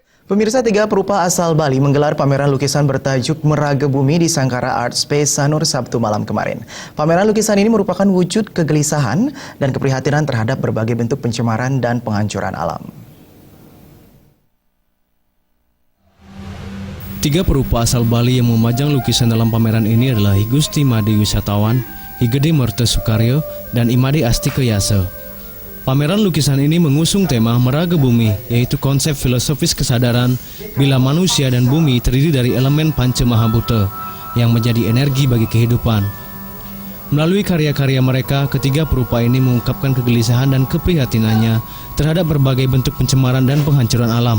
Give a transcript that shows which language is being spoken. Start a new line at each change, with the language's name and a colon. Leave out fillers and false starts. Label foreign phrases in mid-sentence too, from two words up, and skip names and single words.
Indonesian: Pemirsa, 3 perupa asal Bali menggelar pameran lukisan bertajuk Meraga Bumi di Sangkara Art Space Sanur Sabtu malam kemarin. Pameran lukisan ini merupakan wujud kegelisahan dan keprihatinan terhadap berbagai bentuk pencemaran dan penghancuran alam. 3 perupa asal Bali yang memajang lukisan dalam pameran ini adalah I Gusti Made Wisatawan, I Gede Merte Sukaryo, dan I Made Astike Yase. Pameran lukisan ini mengusung tema Meraga Bumi, yaitu konsep filosofis kesadaran bila manusia dan bumi terdiri dari elemen Panca Mahabhuta yang menjadi energi bagi kehidupan. Melalui karya-karya mereka, ketiga perupa ini mengungkapkan kegelisahan dan keprihatinannya terhadap berbagai bentuk pencemaran dan penghancuran alam.